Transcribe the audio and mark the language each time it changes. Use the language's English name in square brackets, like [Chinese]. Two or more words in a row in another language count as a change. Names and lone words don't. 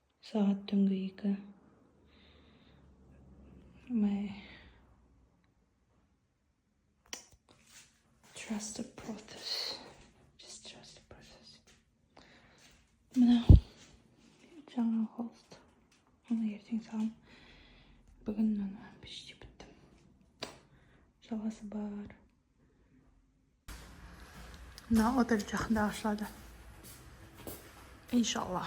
[Kazakh] Сағат түнгі 2. [English] Trust the process. Just trust the process. [Kazakh] Мына жаңа холст. Оны ертең салам. Бүгін оны почти біттім. Жалғасы бар. Мына отель жақында ашылады. Иншалла.